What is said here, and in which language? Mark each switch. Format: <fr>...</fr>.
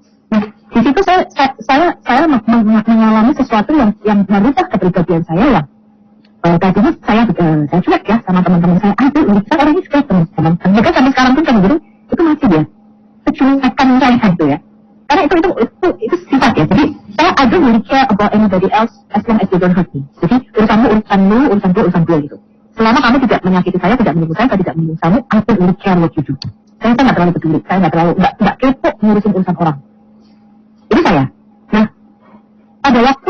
<id>Nah, di situ saya mengalami sesuatu yang merubah kepribadian saya yang tadinya saya cuek ya sama teman-teman saya. Saya orang ini suka teman-teman. Juga sampai sekarang pun kan itu masih ya. Secuekan saya itu ya. Karena itu sifat ya. Jadi</id> <en>I don't really care about anybody else as long as they don't hurt me.</en> <id>Jadi urusanmu urusan lu, urusan gue urusan gue gitu. Selama kamu tidak menyakiti saya, tidak menyinggung saya tidak menyinggung kamu,</id> <en>I don't really care what you do.</en> <id>Saya nggak terlalu peduli, saya nggak kepo ngurusin urusan orang. Ini saya. Nah, pada waktu</id>